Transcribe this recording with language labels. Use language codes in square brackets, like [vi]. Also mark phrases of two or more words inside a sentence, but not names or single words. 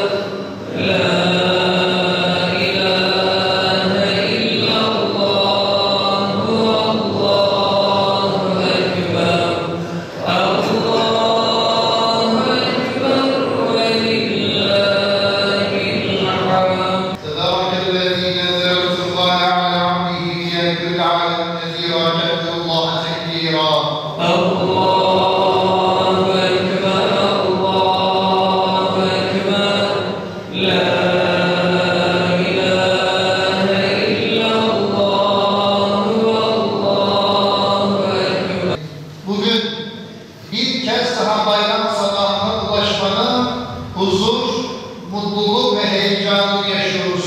[ar] لا إله إلا الله، الله أكبر. الله أكبر ولله الحمد. تبارك الذي نزل الفرقان على عبده ليكون العالم نذيرا جل الله تكبيرا. الله أكبر، الله أكبر. لا إله إلا الله، الله أكبر. [tr] Bugün bir kez daha bayram sabahına ulaşmanın huzur, mutluluk ve heyecanını yaşıyoruz.